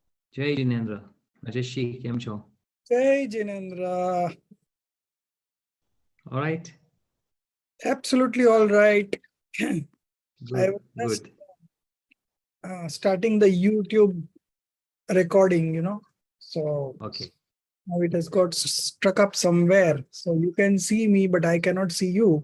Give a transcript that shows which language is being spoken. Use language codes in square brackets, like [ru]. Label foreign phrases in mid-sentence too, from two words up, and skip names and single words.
[hi] जय जिनेन्द्र. Rajeshi, [gu] કેમ છો? [hi] जय जिनेन्द्र. [en] All right. Absolutely all right. I Good. was just Good. starting the YouTube recording, So Okay. now it has got struck up somewhere. So you can see me, but I cannot see you.